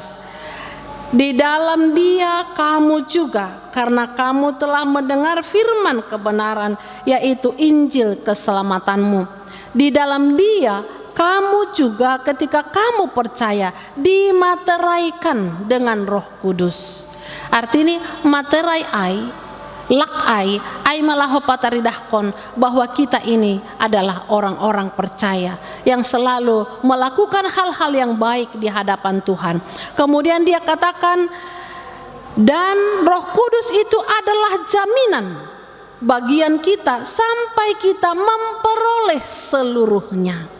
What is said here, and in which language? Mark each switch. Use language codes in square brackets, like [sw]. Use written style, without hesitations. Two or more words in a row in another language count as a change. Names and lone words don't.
[id] Di dalam Dia kamu juga, karena kamu telah mendengar firman kebenaran, yaitu Injil keselamatanmu. Di dalam Dia kamu juga ketika kamu percaya dimateraikan dengan Roh Kudus. Artinya materai [bts] ai, lak ai malaho pataridahkon [id] bahwa kita ini adalah orang-orang percaya yang selalu melakukan hal-hal yang baik di hadapan Tuhan. Kemudian dia katakan, dan Roh Kudus itu adalah jaminan bagian kita sampai kita memperoleh seluruhnya.